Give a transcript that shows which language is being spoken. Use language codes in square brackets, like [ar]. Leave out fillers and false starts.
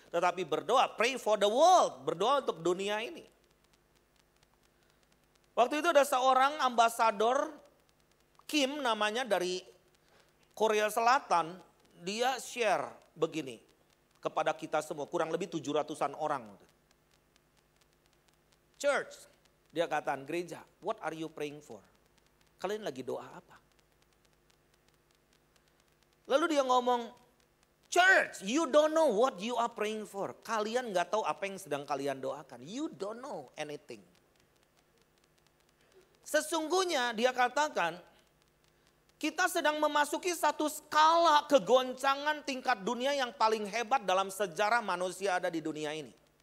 [id] Tetapi berdoa, [en] pray for the world, [id] berdoa untuk dunia ini. Waktu itu ada seorang ambasador Kim namanya dari Korea Selatan, dia share begini kepada kita semua, kurang lebih 700-an orang. Church, dia katakan gereja, [en] what are you praying for? [id] Kalian lagi doa apa? [en] Lalu dia ngomong, church, you don't know what you are praying for. [id] Kalian gak tahu apa yang sedang kalian doakan. [en] You don't know anything. [id] Sesungguhnya dia katakan, kita sedang memasuki satu skala kegoncangan tingkat dunia yang paling hebat dalam sejarah manusia ada di dunia ini.